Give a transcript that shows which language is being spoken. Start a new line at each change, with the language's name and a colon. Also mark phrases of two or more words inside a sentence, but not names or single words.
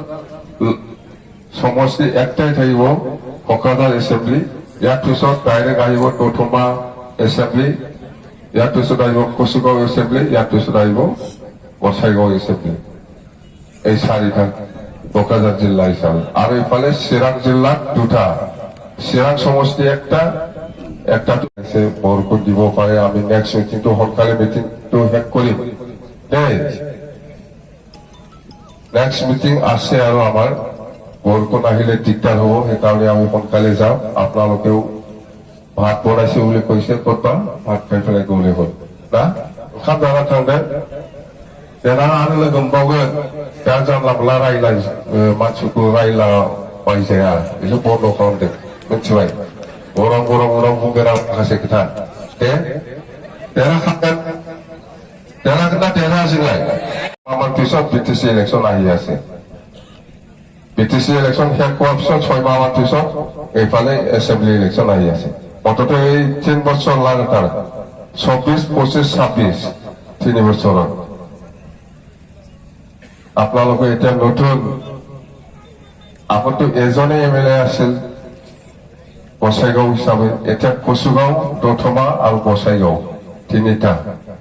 Assamese: সমষ্টি একটাই থাকিব কোকৰাঝাৰ এছেম্বলি ইয়াৰ পিছত ডাইৰেক্ট আহিব দৌধমা এছেম্বলি ইয়াৰ পিছত আহিব কচুগাঁও এছেম্বলি ইয়াৰ পিছত আহিব বছাইগাঁও এছেম্বলি এই চাৰিটা কোকৰাঝাৰ জিলা হিচাপে আৰু এইফালে চিৰাং জিলাত দুটা চিৰাং সমষ্টি একটা বৰষুণ দিব পাৰে আমি
English: next meetingটো
Assamese: সোনকালে মিটিংটো শেষ কৰিম দেই
English: next meeting
Assamese: আছে আৰু আমাৰ বৰষুণ আহিলে দিগদাৰ হ'ব সেইকাৰণে আমি সোনকালে যাম আপোনালোকেও ভাত বনাইছে বুলি কৈছে ক'তবা ভাত খাই পেলাই গ'লে হ'ল
Bodo: ना ओंखाम जाना थांदों देना आरो लोगो मोनबावगोन दा जानला मोनला रायलाय मानसिखौ रायलाबाय जाया बेखौ बन्द खालामदों मिथिबाय गरम गरम गरम बुंगोन आं माखासे खोथा दे देरहागोन देरहागोन ना देरहायासैलाय
Assamese: আমার পিছত বিটিসি ইলেকশন আহি আছে BTC ইলেকশ্যন শেষ হোৱাৰ পিছত 6 মাহমান পিছত এইফালে
English: assembly election
Assamese: আহি আছে মুঠতে এই 3 বছৰ লাগাতাৰ 24, 25, 26 3 বছৰত আপোনালোকে এতিয়া নতুন আগতো এজনে এমএলএ আছিল বসাইগাঁও হিচাপে এতিয়া কচুগাঁও দথমা আৰু বসাইগাঁও তিনিটা